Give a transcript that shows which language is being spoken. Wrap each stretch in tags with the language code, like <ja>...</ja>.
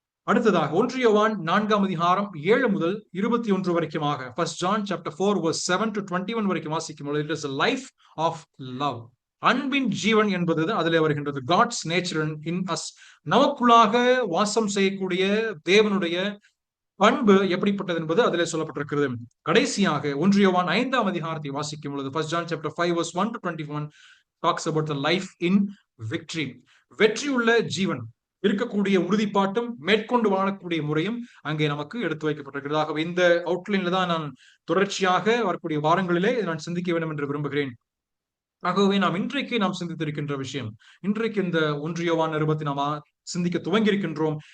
<ta>அடுத்ததாக 1 யோவான் 4ஆம் அதிகாரம் 7 முதல் 21 வரைக்குமாக,</ta> <en>1 John chapter 4 verse 7 to 21</en> <ta>வரைக்கும் வாசிக்கும் பொழுது,</ta> <en>it is a life of love,</en> <ta>அன்பின் ஜீவன் என்பது அதிலே வருகின்றது.</ta> <en>God's nature in us,</en> <ta>நமக்குள்ளாக வாசம் செய்யக்கூடிய தேவனுடைய பண்பு எப்படிப்பட்டது என்பது அதிலே சொல்லப்பட்டிருக்கிறது. கடைசியாக 1 யோவான் 5ஆம் அதிகாரத்தை வாசிக்கும் பொழுது,</ta> <en>1 John chapter 5 verse 1 to 21 talks about the life in victory,</en> <ta>வெற்றியுள்ள ஜீவன். இருக்கக்கூடிய உறுதிப்பாட்டும் மேற்கொண்டு வாழக்கூடிய முறையும் அங்கே நமக்கு எடுத்து வைக்கப்பட்டிருக்கிறது. ஆகவே இந்த அவுட்லைன்ல தான் நான் தொடர்ச்சியாக வரக்கூடிய வாரங்களிலே நான் சிந்திக்க வேண்டும் என்று விரும்புகிறேன். ஆகவே நாம் சிந்தித்திருக்கின்ற விஷயம், இன்றைக்கு இந்த 1 யோவான் நிருபத்தை நாம் சிந்திக்க துவங்கி இருக்கின்றோம்.</ta>